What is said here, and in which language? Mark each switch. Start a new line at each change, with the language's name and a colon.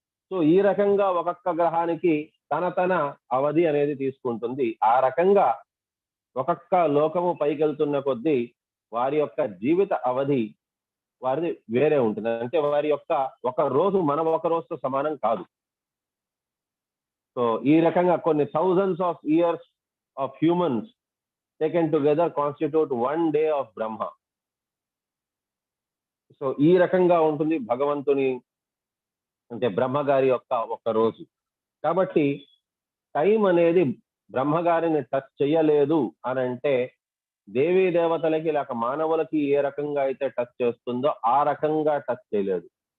Telugu: So ఈ రకంగా ఒక్కొక్క గ్రహానికి తన అవధి అనేది తీసుకుంటుంది. ఆ రకంగా ఒక్కొక్క లోకము పైకెళ్తున్న కొద్దీ వారి యొక్క జీవిత అవధి వారిది వేరే ఉంటుంది. అంటే వారి యొక్క ఒక రోజు మన ఒక రోజుతో సమానం కాదు. సో ఈ రకంగా కొన్ని
English: thousands of years of humans taken together constitute one day of Brahma.
Telugu: So ఈ రకంగా ఉంటుంది భగవంతుని అంటే బ్రహ్మగారి యొక్క ఒక రోజు. కాబట్టి టైం అనేది బ్రహ్మగారిని టచ్ చేయలేదు అని అంటే దేవీ దేవతలకి లేక మానవులకి ఏ రకంగా అయితే టచ్ చేస్తుందో ఆ రకంగా టచ్ చేయలేదు.